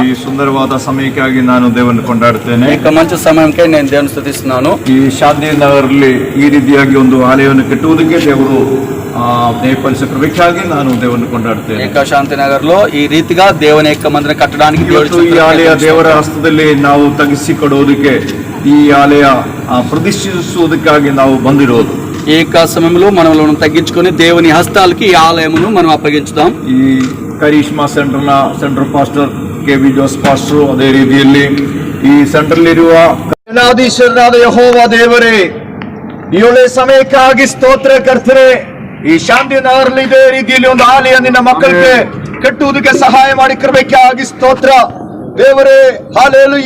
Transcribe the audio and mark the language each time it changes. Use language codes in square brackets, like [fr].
[kn] ಈ ಸುಂದರವಾದ ಸಮಯಕ್ಕಾಗಿ ನಾನು ದೇವರನ್ನು ಕೊಂಡಾಡುತ್ತೇನೆ. [te] ఇక మంచి సమయంకై నేను దేవుని స్తుతిస్తున్నాను. [kn] ಈ ಶಾಂತಿ ನಗರಲ್ಲಿ ಈ ರೀತಿಯಾಗಿ ಒಂದು ಆಲಯವನ್ನು ಕಟ್ಟುವುದಕ್ಕೆ ದೇವರು ನೇಪಲ್ಸ ಕೃಪೆಗಾಗಿ ನಾನು ದೇವರನ್ನು ಕೊಂಡಾಡುತ್ತೇನೆ. [te] ఏక శాంతి నగర్ లో ఈ రీతిగా దేవుని యొక్క మందిరం కట్టడానికి [kn] ಈ ಆಲಯ ದೇವರ ಹಸ್ತದಲ್ಲಿ ನಾವು ತಗ್ಗಿಸಿಕೊಡುವುದಕ್ಕೆ, ಈ ಆಲಯ ಪ್ರತಿಷ್ಠಿಸುವುದಕ್ಕಾಗಿ ನಾವು ಬಂದಿರೋದು. [te] ఈ సమయంలో మనం తగ్గించుకొని దేవుని హస్తాలకి ఈ ఆలయమును మనం అప్పగించుదాం. [kn] ಈ Karishma centre pastor KV. Jose pastor, ಅದೇ ರೀತಿಯಲ್ಲಿ ಈ ಸೆಂಟರ್ ಇರುವ ಸೇನಾಧೀಶ್ವರನಾದ ಯೆಹೋವ ದೇವರೇ, ಈ ಒಳ್ಳೆ ಸಮಯಕ್ಕಾಗಿ ಸ್ತೋತ್ರ ಕರ್ತರೆ. ಈ ಶಾಂತಿ ನಗರಲ್ಲಿ ಇದೇ ರೀತಿಯಲ್ಲಿ ಒಂದು ಆಲಯ ನಿನ್ನ ಮಕ್ಕಳಿಗೆ ಕಟ್ಟುವುದಕ್ಕೆ ಸಹಾಯ ಮಾಡಿ ಕೃಪೆಗಾಗಿ ಸ್ತೋತ್ರ ದೇವರೇ. ಹಾಲೆಲೂಯ.